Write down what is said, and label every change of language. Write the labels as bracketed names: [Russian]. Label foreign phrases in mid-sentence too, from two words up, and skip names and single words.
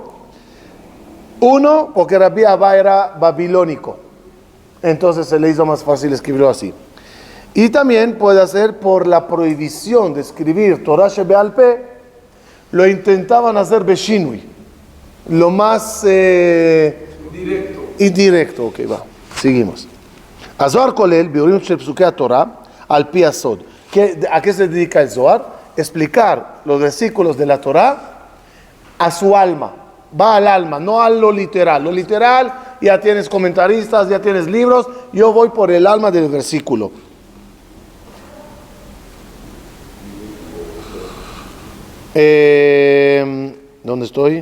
[Spanish] Uno, porque Rabbi Abba era babilónico, entonces se le hizo más fácil escribirlo así. Y también puede ser por la prohibición de escribir [Hebrew] תורה שבעל פה, [Spanish] lo intentaban hacer Beshinui, lo más Indirecto, ok, va. Seguimos. [Hebrew] הזוהר כולל, ביאורים של פסוקי תורה, על פי הסוד. [Spanish] ¿A qué se dedica el Zohar? Explicar los versículos de la Torah a su alma. Va al alma, no a lo literal. Lo literal, ya tienes comentaristas, ya tienes libros. Yo voy por el alma del versículo. ¿Dónde estoy?